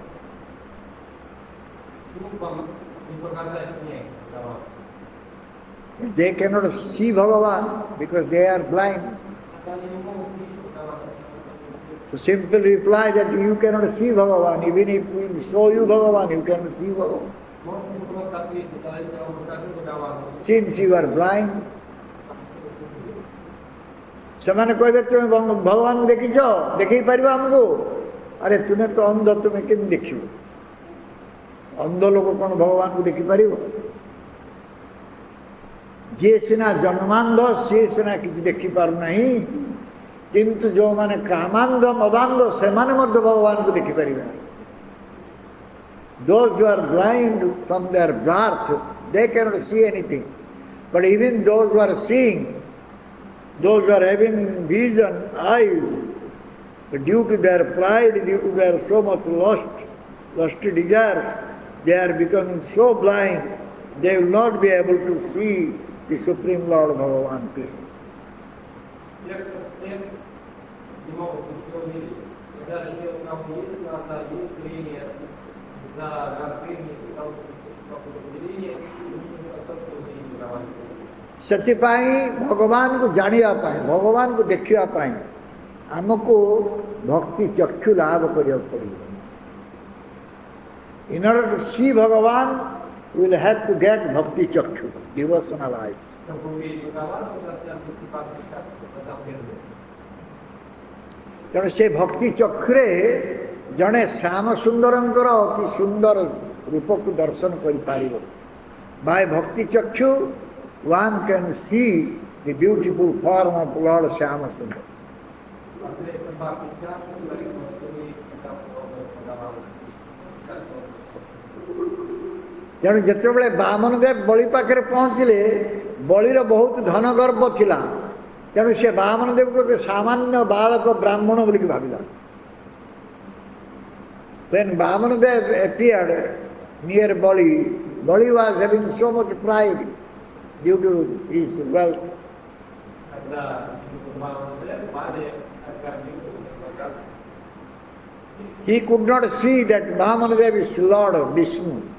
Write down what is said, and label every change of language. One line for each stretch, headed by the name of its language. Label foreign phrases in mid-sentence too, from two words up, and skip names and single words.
English: They cannot see Bhagavan because they are blind. So simple reply that you cannot see Bhagavan. Even if we show you Bhagavan, you cannot see Bhagavan. Since you are blind,
Odia: ସେମାନେ କହିବେ ତୁମେ ଭଗବାନଙ୍କୁ ଦେଖିଛ ଦେଖେଇ ପାରିବ ଆମକୁ ଆରେ ତୁମେ ତ ଅନ୍ଧ ତୁମେ କେମିତି ଦେଖିବ ଅନ୍ଧ ଲୋକ କ'ଣ ଭଗବାନଙ୍କୁ ଦେଖିପାରିବ ଯିଏ ସିନା ଜନ୍ମାନ୍ଧ ସିଏ ସିନା କିଛି ଦେଖିପାରୁନାହିଁ କିନ୍ତୁ ଯୋ ମାନେ କାମାନ୍ଧ ମଦାନ୍ଧ ସେ ମାନେ ମଧ୍ୟ ଭଗବାନ କୁ ଦେଖି ପାରିବେ
English: those who are blind from their birth they cannot see anything but even those who are seeing those who are having vision eyes due to their pride due to their so much lusty desires they are becoming so blind they will not be able to see the Supreme Lord Bhagavan Krishna.
Odia: ସେଥିପାଇଁ ଭଗବାନଙ୍କୁ ଜାଣିବା ପାଇଁ ଭଗବାନଙ୍କୁ ଦେଖିବା ପାଇଁ ଆମକୁ ଭକ୍ତି ଚକ୍ଷୁ ଲାଭ କରିବାକୁ ପଡ଼ିବ.
English: In order to see Bhagavan, we will have to get
Odia: ଭକ୍ତି ଚକ୍ଷୁ,
English: devotional eyes.
Odia: ତେଣୁ ସେ ଭକ୍ତି ଚକ୍ଷୁରେ ଜଣେ ଶ୍ୟାମ ସୁନ୍ଦରଙ୍କର ଅତି ସୁନ୍ଦର ରୂପକୁ ଦର୍ଶନ କରିପାରିବ.
English: By
Odia: ଭକ୍ତି ଚକ୍ଷୁ,
English: one can see the beautiful form of Lord Shyama Sundar.
Odia: ତେଣୁ ଯେତେବେଳେ ବାମନ ଦେବ ବଳି ପାଖରେ ପହଞ୍ଚିଲେ ବଳିର ବହୁତ ଧନ ଗର୍ବ ଥିଲା ତେଣୁ ସେ ବାମନ ଦେବକୁ ଏକ ସାମାନ୍ୟ ବାଳକ ବ୍ରାହ୍ମଣ ବୋଲିକି ଭାବିଲା.
English: When Bamana Dev appeared near Bali, Bali was having so much pride due to his wealth. He could not see that Bamana Dev is Lord of Vishnu.